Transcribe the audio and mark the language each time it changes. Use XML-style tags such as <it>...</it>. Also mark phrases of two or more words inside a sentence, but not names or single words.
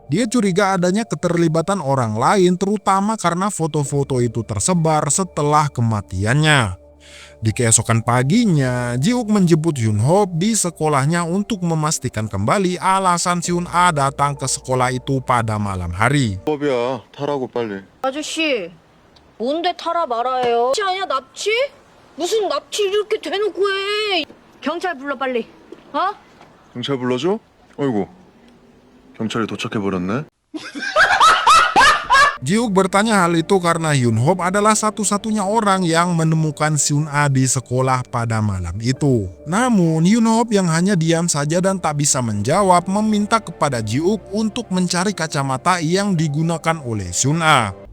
<id>Dia curiga adanya keterlibatan orang lain terutama karena foto-foto itu tersebar setelah kematiannya. Di keesokan paginya, Ji-wook menjemput Yunho di sekolahnya untuk memastikan kembali alasan Seun-ah datang ke sekolah itu pada malam hari.</id> <ko>법이야. 타라고 빨리. 아저씨, 뭔데 타라 말아요? 납치 아니야, 납치? 무슨 납치 이렇게 대놓고 해? 경찰 불러 빨리. 어? 경찰 불러줘? 어이구. 경찰이 도착해버렸네.</ko> <id>Ji-wook bertanya hal itu karena Yunho adalah satu-satunya orang yang menemukan Seun-ah di sekolah pada malam itu. Namun Yunho yang hanya diam saja dan tak bisa menjawab meminta kepada Ji-wook untuk mencari kacamata yang digunakan oleh Seun-ah.</id>